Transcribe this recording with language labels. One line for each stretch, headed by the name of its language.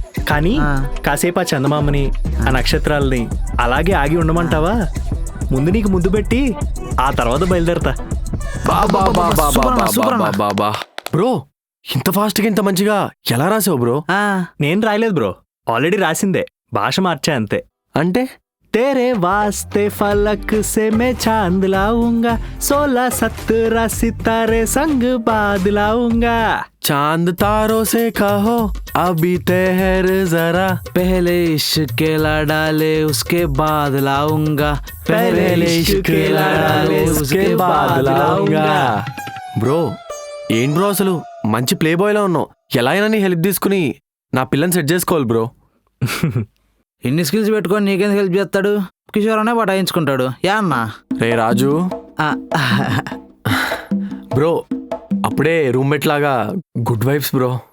Telugu: కానీ కాసేపు ఆ చందమామని, ఆ నక్షత్రాలని అలాగే ఆగి ఉండమంటావా? ముందు నీకు ముద్దు పెట్టి ఆ తర్వాత బయలుదేరతా. బాబా బ్రో, ఇంత ఫాస్ట్గా ఇంత మంచిగా ఎలా రాసావు బ్రో? నేను రాయలేదు బ్రో, ఆల్రెడీ రాసిందే, భాష మార్చా అంతే. అంటే
Hindi: तेरे वास्ते फलक से मैं चांद लाऊंगा, 16-17 सितारे संग बाद लाऊंगा. चांद तारों से कहो अभी ठहर जरा, पहले इश्क लड़ा ले उसके बाद लाऊंगा, पहले इश्क लड़ा ले उसके बाद लाऊंगा.
Telugu: బ్రో ఏం బ్రో, అసలు మంచి ప్లే బాయ్లా ఉన్నావు. ఎలా అయినా నీ హెల్ప్ తీసుకుని నా పిల్లని సెట్ చేసుకోవాలి బ్రో. ఇన్ని స్కిల్స్ పెట్టుకొని నీకేం హెల్ప్ చేస్తాడు? కిషోర్ అనే పటాయించుకుంటాడు. యా అన్నా? రే రాజు బ్రో, అప్పుడే రూమ్మేట్ లాగా గుడ్ వైబ్స్ బ్రో.